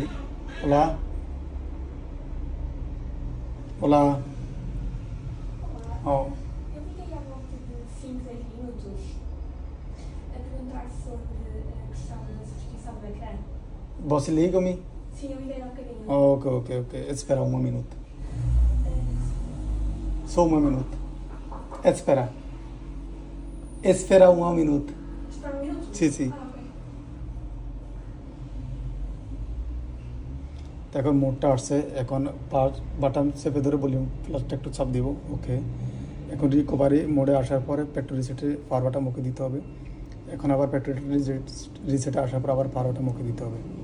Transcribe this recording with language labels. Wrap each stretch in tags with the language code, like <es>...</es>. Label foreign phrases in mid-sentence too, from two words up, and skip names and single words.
<pt>Olá olá Olá, eu liguei há volta de 5, 6 minutos a perguntar sobre a questão da substituição do ecrã. Você liga-me? Sim, eu liguei há um bocadinho. Ok. Espera um minuto. Só um minuto. Espera. Espera um minuto. Espera um minuto? Sim. Ah, ok.</pt> <bn>এখন মোডটা আসছে, এখন</bn> <en>power button</en> <bn>চেপে ধরে</bn> <en>volume plus</en> <bn>একটু চাপ দিব। ওকে, এখন</bn> <en>recovery mode</en> <bn>আসার পরে</bn> <en>factory reset power button</en> <bn>মুখে দিতে হবে। এখন আবার</bn> <en>factory reset</en> <bn>আসার পর আবার</bn> <en>power button</en> <bn>মুখে দিতে হবে।</bn>